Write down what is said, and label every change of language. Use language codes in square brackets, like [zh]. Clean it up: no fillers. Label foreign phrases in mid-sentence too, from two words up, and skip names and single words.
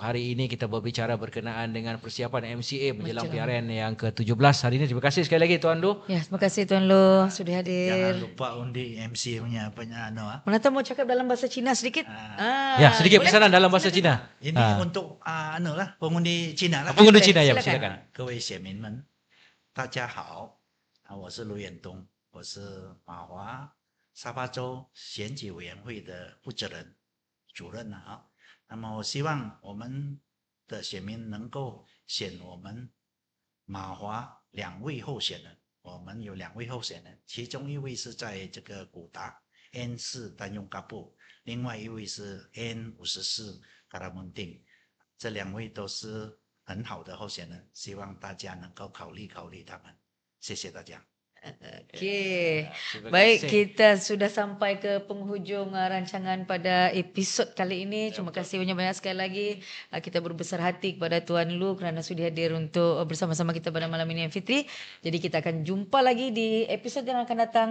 [ms] Hari ini kita berbicara berkenaan dengan persiapan MCA menjelang PRN yang ke-17 hari ini. Terima kasih sekali lagi Tuan Lu. Ya, terima kasih Tuan Lu sudi hadir. Jangan lupa undi MCA punya Menata mau cakap dalam bahasa Cina sedikit? Ya, sedikit pesanan dalam bahasa Cina. Ini untuk pengundi Cina lah. Pengundi Cina ya, silakan. [zh] 各位选民们，大家好，我是卢远东，我是马华沙巴州选举委员会的负责人、主任那么我希望我们的选民能够选我们马华2位候选人。我们有2位候选人，其中一位是在这个古达 N4 单用嘎布，另外一位是 N54 嘎拉蒙丁，这2位都是很好的候选人，希望大家能够考虑他们。谢谢大家。 [ms] Okey. Baik, kita sudah sampai ke penghujung rancangan pada episod kali ini. Terima kasih banyak-banyak sekali lagi. Kita berbesar hati kepada Tuan Lu kerana sudi hadir untuk bersama-sama kita pada malam ini, Fitri. Jadi kita akan jumpa lagi di episod yang akan datang.